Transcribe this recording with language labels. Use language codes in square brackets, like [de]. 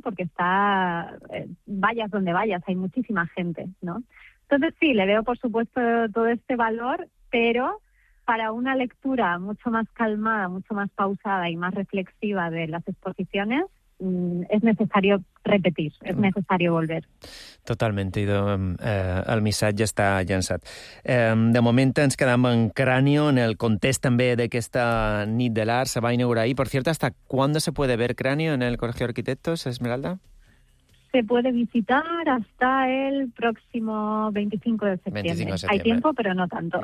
[es] Porque está, vayas donde vayas, hay muchísima gente, ¿no? Entonces sí, le veo por supuesto todo este valor, pero para una lectura mucho más calmada, mucho más pausada y más reflexiva de las exposiciones, es necesario repetir, es necesario volver. [ca] Totalment, idò, el missatge està llançat. De moment ens quedem en Cráneo, en el context també d'aquesta Nit de l'Art, se va inaugurar ahí. [es] Por cierto, ¿hasta cuándo se puede ver Cráneo en el Colegio de Arquitectos, Esmeralda? Se puede visitar hasta el próximo 25 de septiembre. 25 de septiembre. Hay tiempo, pero no tanto.